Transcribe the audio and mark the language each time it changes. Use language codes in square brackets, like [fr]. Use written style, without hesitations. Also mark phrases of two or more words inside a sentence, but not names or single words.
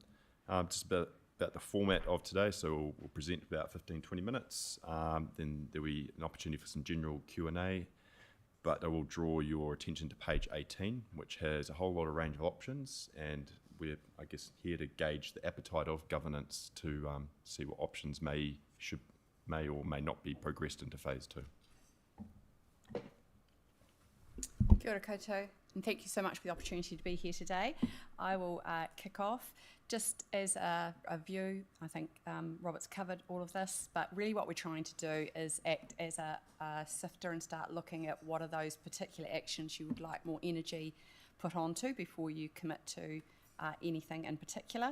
[en] Just about the format of today, so we'll present about 15-20 minutes, then there'll be an opportunity for some general Q&A, but I will draw your attention to page 18, which has a whole lot of range of options, and we're, I guess, here to gauge the appetite of governance to see what options may or may not be progressed into Phase 2. [mi] Kia ora koutou, [en] and thank you so much for the opportunity to be here today. I will kick off. Just as a view, I think Robert's covered all of this, but really what we're trying to do is act as a sifter and start looking at what are those particular actions you would like more energy put onto before you commit to anything in particular.